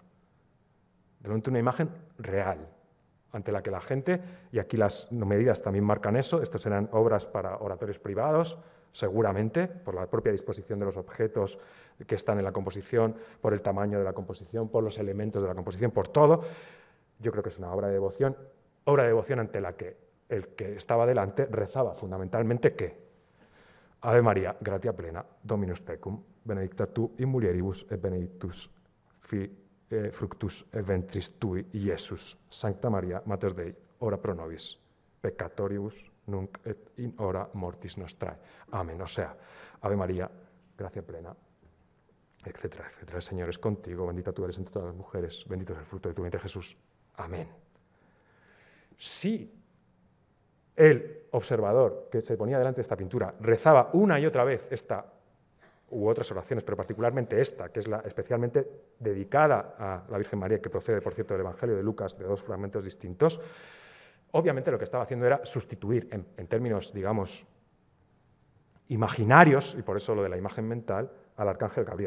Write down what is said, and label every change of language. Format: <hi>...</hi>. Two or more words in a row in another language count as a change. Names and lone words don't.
<es>Delante de una imagen real, ante la que la gente, y aquí las medidas también marcan eso, estas serán obras para oratorios privados, seguramente, por la propia disposición de los objetos que están en la composición, por el tamaño de la composición, por los elementos de la composición, por todo. Yo creo que es una obra de devoción ante la que el que estaba delante rezaba fundamentalmente ¿qué?</es> <la>Ave María, gratia plena, Dominus tecum, benedicta tu in mulieribus et benedictus fructus ventris tui, Iesus, Sancta Maria, Mater Dei, ora pro nobis, peccatoribus, nunc et in hora mortis nostrae.</la> <es>Amén. O sea, Ave María, gracia plena, etcétera, etcétera. El Señor es contigo, bendita tú eres entre todas las mujeres, bendito es el fruto de tu vientre, Jesús. Amén. Si el observador que se ponía delante de esta pintura rezaba una y otra vez esta u otras oraciones, pero particularmente esta, que es la especialmente dedicada a la Virgen María, que procede, por cierto, del Evangelio de Lucas, de dos fragmentos distintos, obviamente lo que estaba haciendo era sustituir, en términos, digamos, imaginarios, y por eso lo de la imagen mental, al arcángel Gabriel.</es>